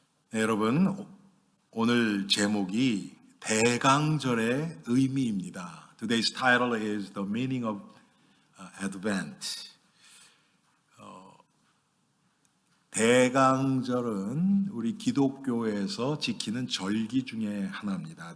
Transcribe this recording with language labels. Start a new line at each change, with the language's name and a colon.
Korean: 네, 여러분, 오늘 제목이 대강절의 의미입니다.
English: Today's title is The Meaning of Advent.
Korean: 대강절은 우리 기독교에서 지키는 절기 중에 하나입니다.